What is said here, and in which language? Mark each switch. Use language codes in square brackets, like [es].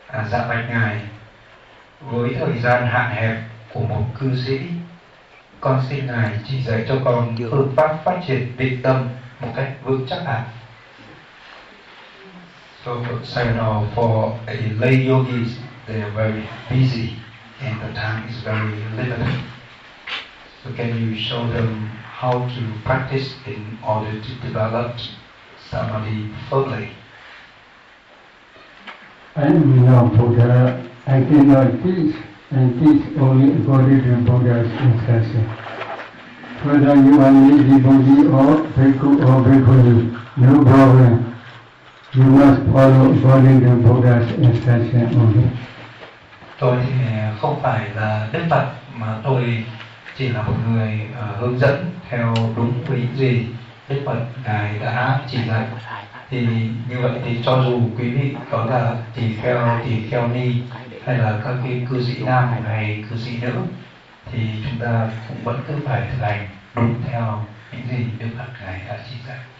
[vi] Dạ bạch Ngài, với thời gian hạn hẹp của một cư sĩ, con xin Ngài chỉ dạy cho con phương pháp phát triển định tâm một cách vững chắc ạ. [en] So, for a lay yogi, they are very busy and the time is very limited. So, can you show them how to practice in order to develop samadhi fully? I am not Buddha. I cannot teach and teach only according to Buddha's instruction. Whether you are a devotee or bhikkhu or bhikkhuni, no problem. You must follow according to Buddha's instruction only. [vi] Tôi không phải là Đức Phật, mà tôi chỉ là một người hướng dẫn theo đúng quy gì Đức Phật Ngài đã chỉ dạy. Thì như vậy thì cho dù quý vị có là tỳ kheo ni hay là các cái cư sĩ nam hay cư sĩ nữ, thì chúng ta cũng vẫn cứ phải thực hành đúng theo những gì Đức Phật Ngài đã chỉ dạy.